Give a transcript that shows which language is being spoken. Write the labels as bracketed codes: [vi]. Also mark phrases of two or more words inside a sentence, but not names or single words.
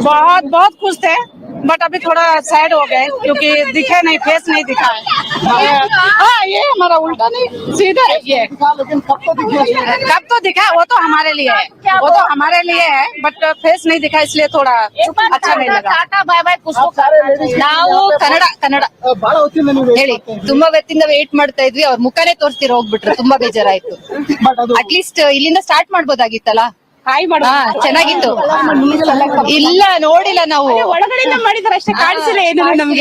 [hi] बहुत खुश थे, बट अभी थोड़ा सैड हो गए क्योंकि दिखे नहीं, फेस नहीं दिखा है। हाँ, ये हमारा उल्टा नहीं सीधा है। ये लेकिन कब तो दिखा, वो तो हमारे लिए है, बट फेस नहीं दिखा, इसलिए थोड़ा अच्छा नहीं लगा। टाटा बाय बाय [kn] ನಾವು ಕನ್ನಡ ಬಹಳ ಹೊತ್ತಿಂದ ಹೇಳಿ, ತುಂಬಾ ಹೊತ್ತಿಂದ ವೇಟ್ ಮಾಡ್ತಾ ಇದ್ವಿ, ಅವ್ರ ಮುಖನೇ ತೋರಿಸ್ತೀರ ಹೋಗ್ಬಿಟ್ರು, ತುಂಬಾ ಬೇಜಾರಾಯ್ತು. ಅಟ್ಲೀಸ್ಟ್ ಇಲ್ಲಿಂದ ಸ್ಟಾರ್ಟ್ ಮಾಡ್ಬೋದಾಗಿತ್ತಲ್ಲ. ಚೆನ್ನಾಗಿತ್ತು. ಇಲ್ಲ, ನೋಡಿಲ್ಲ ನಾವು, ಒಳಗಡೆಯಿಂದ ಮಾಡಿದಾರೆ ಅಷ್ಟೇ, ಕಾಣಿಸಿಲ್ಲ ಏನು ನಮ್ಗೆ.